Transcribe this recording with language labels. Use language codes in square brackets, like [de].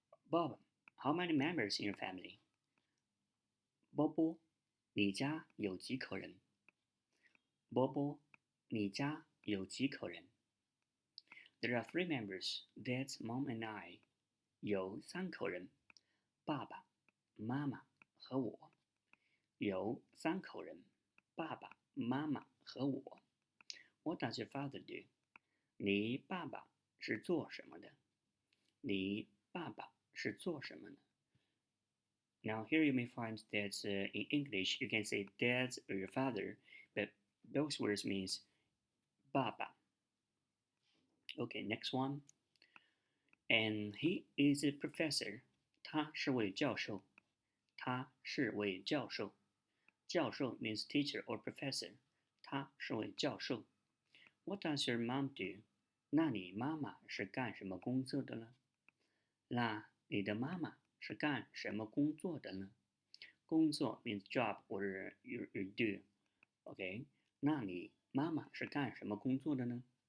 [en] Bob, how many members in your family? [zh] 波波，你家有几口人？波波，你家有几口人？ [en] There are three members, Dad, Mom, and I. [zh] 有三口人，爸爸妈妈和我。有三口人，爸爸妈妈和我。 [en] What does your father do? [zh] 你爸爸是做什么的？你爸爸是做什么的？ [en] Now here you may find that in English you can say dad or your father, but those words means 爸爸。 Okay, next one. And he is a professor. [zh] 他是位教授。他是位教授。 [en] 教授 means teacher or professor. [zh] 他是位教授。 [en] What does your mom do? [zh] 那你妈妈是干什么工作的呢？那你的妈妈是干什么工作的呢？ [en] 工作 means job or you do. [zh] Okay, 那你妈妈是干什么工作的呢？